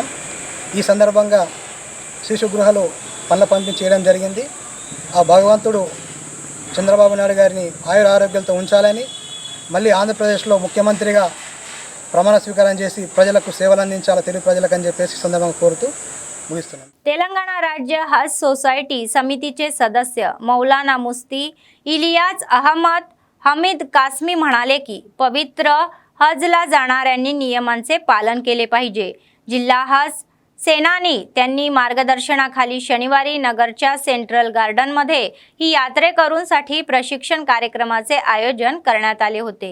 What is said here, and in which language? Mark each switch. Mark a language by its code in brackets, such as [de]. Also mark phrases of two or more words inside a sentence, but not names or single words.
[te] ఈ సందర్భంగా శిశు గృహలో పనుల పంపిణీ చేయడం జరిగింది. ఆ భగవంతుడు చంద్రబాబు నాయుడు గారిని ఆయుర ఆరోగ్యాలతో ఉంచాలని, మళ్ళీ ఆంధ్రప్రదేశ్లో ముఖ్యమంత్రిగా ప్రమాణ స్వీకారం చేసి ప్రజలకు సేవలు అందించాలి తెలుగు ప్రజలకు అని చెప్పేసి సందర్భంగా కోరుతూ ముగిస్తున్నాను. [mr] तेलंगणा राज्य हज सोसायटी समितीचे सदस्य मौलाना मुफ्ती इलियास अहमद हमीद कासमी म्हणाले की पवित्र हजला जाणाऱ्यांनी नियमांचे पालन केले पाहिजे. जिल्हा हज सेनानी त्यांनी मार्गदर्शनाखाली शनिवारी नगरच्या सेंट्रल गार्डनमध्ये ही यात्रेकरूंसाठी प्रशिक्षण कार्यक्रमाचे आयोजन करण्यात आले होते.